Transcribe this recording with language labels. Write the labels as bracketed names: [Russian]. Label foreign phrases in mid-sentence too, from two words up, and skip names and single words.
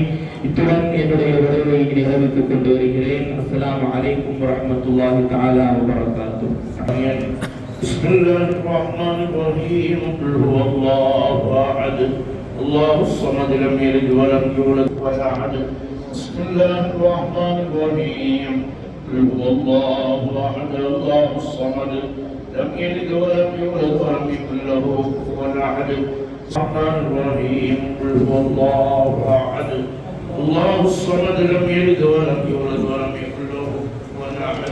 [Tamil] இத்துடன் என்னுடைய உரையை நிறைவேற்றிக் கொண்டு வருகிறேன். [Arabic] السلام عليكم ورحمة الله تعالى وبركاته. بسم الله الرحمن الرحيم. قل هو الله أحد الله الصمد لم يلد ولم يولد ولم يكن. بسم الله الرحمن الرحيم. قل هو الله احد الله الصمد لم يلد ولم يولد ولم يكن له كفوا احد. الرحمن الرحيم. قل هو الله احد الله الصمد لم يلد ولم يولد ولم يكن له كفوا أحد.